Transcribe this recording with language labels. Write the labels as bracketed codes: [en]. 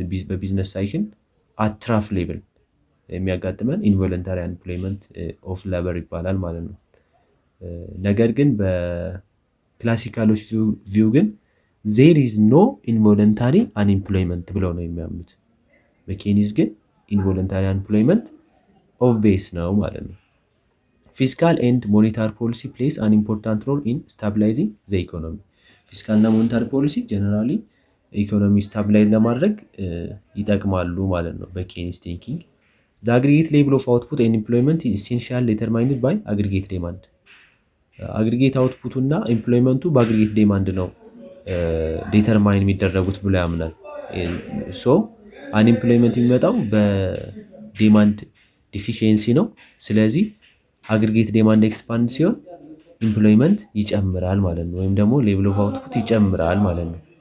[am] በቢዝነስ ሳይክል አትራፍ ሌቭል የሚያጋጥመን [en] ኢንቮለንታሪ አንኤምፕሎይመንት ኦፍ ሌበር [am] ይባላል ማለት ነው። ነገር ግን በክላሲካሎች ቪው ግን [en] there is no involuntary unemployment [am] ብለው ነው የሚያምኑት። በኬኒዝ ግን involuntary unemployment obvious ነው ማለት ነው። [en] fiscal and monetary policy plays an important role in stabilizing the economy. [am] fiscal እና monetary policy generally ኢኮኖሚ ስታቢላይዝ ለማድረግ ይጠቅማሉ ማለት ነው በኬኒዝ ቲንኪንግ። [en] the aggregate level of output and employment is essentially determined by aggregate demand. [am] አግሪጌት አውትፑቱ እና ኢምፕሎይመንቱ በአግሪጌት ዲማንድ ነው ዲተርማይን የሚደረጉት ብሎ ያምናል። ሶ አንኤምፕሎይመንት የሚመጣው በዲማንድ ዲፊሺየንሲ ነው። ስለዚህ አግሪጌት ዲማንድ ኤክስፓንድ ሲሆን ኢምፕሎይመንት ይጨምራል ማለት ነው፣ ወይም ደግሞ [en] ሌቭል ኦፍ አውትፑት [am] ይጨምራል ማለት ነው።